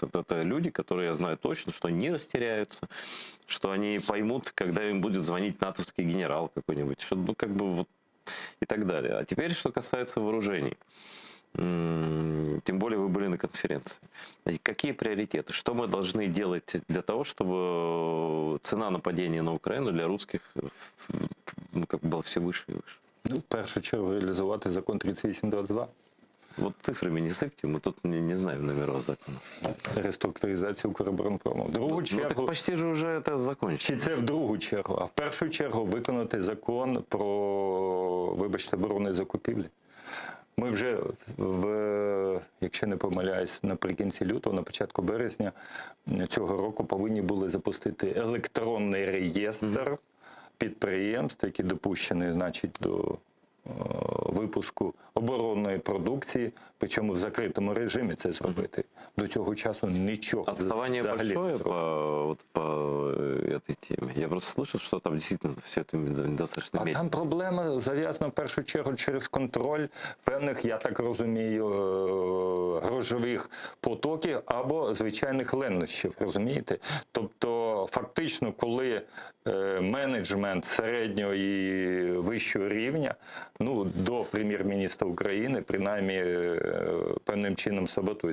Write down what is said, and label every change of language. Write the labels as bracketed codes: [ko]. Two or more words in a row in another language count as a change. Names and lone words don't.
[ru] Это люди, которые я знаю точно, что они не растеряются, что они поймут, когда им будет звонить натовский генерал какой-нибудь, что, ну, как бы вот и так далее. А теперь, что касается вооружений. Тем более вы были на конференции. Какие приоритеты? Что мы должны делать для того, чтобы цена нападения на Украину для русских ну, как бы была все выше и выше? [uk] Ну, в першу чергу реалізувати закон 3822. [ru] Вот цифрами не сыпьте, мы тут не знаем номеров законов. [uk] Реструктуризацію Укроборонпрому. В другу [ru] Ну так [uk] чергу, [ru] почти же уже это закончено. [uk] чи це в другу чергу, а в першу чергу виконати закон про, вибачте, оборонні закупівлі. Ми вже, якщо не помиляюсь, наприкінці лютого, на початку березня цього року повинні були запустити електронний реєстр підприємств, які допущені, значить, до випуску оборонної продукції, причому в закритому режимі це зробити. До цього часу нічого [ru] Отставание [uk] взагалі не [ru] большое [uk] зроблено. [ru] по этой теме. Я просто слышал, что там действительно все это достаточно [uk] А [ru] медленно. [uk] там проблема зав'язана в першу чергу через контроль певних, я так розумію, грошових потоків або звичайних ленощів, розумієте? Тобто, фактично, коли менеджмент середнього і вищого рівня, ну, до прем'єр-міністра України, принаймні, певним чином саботують.